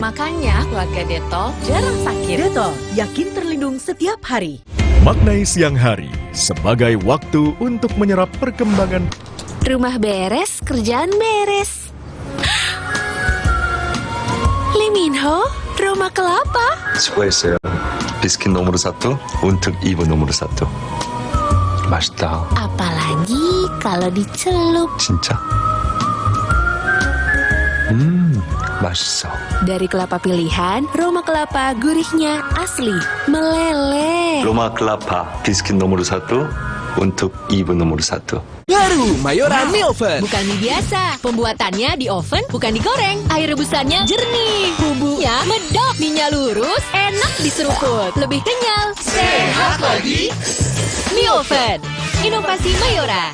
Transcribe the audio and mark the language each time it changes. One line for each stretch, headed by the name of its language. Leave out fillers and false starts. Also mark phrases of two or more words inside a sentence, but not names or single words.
Indonesian: Makanya keluarga Detol jarang sakit. Detol, yakin terlindung setiap hari. Maknai siang hari sebagai waktu untuk menyerap perkembangan. Rumah beres, kerjaan beres. Lee Min-ho, Roma Kelapa.
Korean: 수고했어요.
Indonesian: biskuit nomor satu, untuk ibu nomor satu.
Korean: 맛있다.
Indonesian: Apalagi kalau dicelup.
Korean: 진짜? 맛있어.
Indonesian: Dari kelapa pilihan, aroma kelapa gurihnya asli, meleleh. Roma Kelapa biskuit nomor satu untuk ibu nomor 1. Baru Mayora Mie Oven. Bukan mie biasa, pembuatannya di oven bukan digoreng. Air rebusannya jernih, bumbunya medok, mie-nya lurus, enak diseruput, lebih kenyal, sehat lagi. Mie Oven, inovasi Mayora.